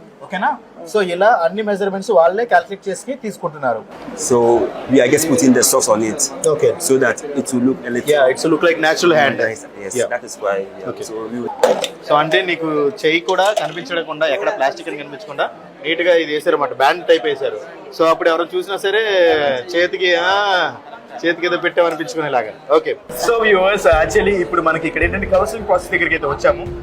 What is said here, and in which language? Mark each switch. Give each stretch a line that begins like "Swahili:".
Telugu: ఓకేనా, సో ఇలా అన్ని మెజర్మెంట్స్ వాళ్ళే క్యాల్కులేట్ చేసి తీసుకుంటున్నారు.
English: So we are just putting the socks on it. Okay. So that it will look a little. Yeah, it will look like natural hand. Yes, yeah. That is why. Yeah. Okay. So
Telugu: అంటే నీకు చెయ్యి కూడా కనిపించకుండా, ఎక్కడ plastic అని కనిపించకుండా neat గా ఇది వేసారు అన్నమాట, బ్యాండ్ టైప్ వేసారు. సో అప్పుడు ఎవరైనా చూసినా సరే చేతికి ఏదో పెట్టామనిపించుకునేలాగా. ఓకే, సో వ్యూవర్స్, యాక్చువల్లీ ఇప్పుడు మనకి ఇక్కడ ఏంటంటే కౌన్సిలింగ్ ప్రాసెస్ దగ్గరికి అయితే వచ్చాము.